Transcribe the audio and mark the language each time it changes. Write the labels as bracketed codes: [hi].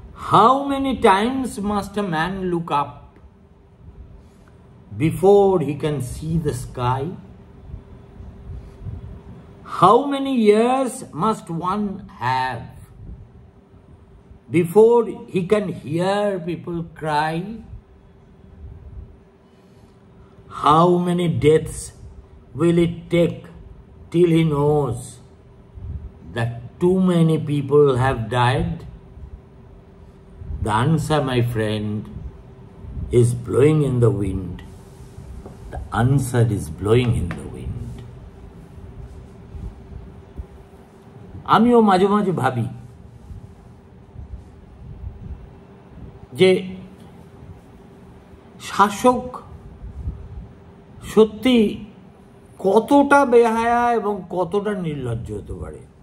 [en] How many times must a man look up before he can see the sky? How many years must one have before he can hear people cry? How many deaths will it take till he knows that too many people have died? The answer, my friend, is blowing in the wind. The answer is blowing in the wind. [bn] আমিও মাঝে মাঝে ভাবি যে শাসক সত্যি কতটা বেহায়া এবং কতটা নির্লজ্জ হতে পারে।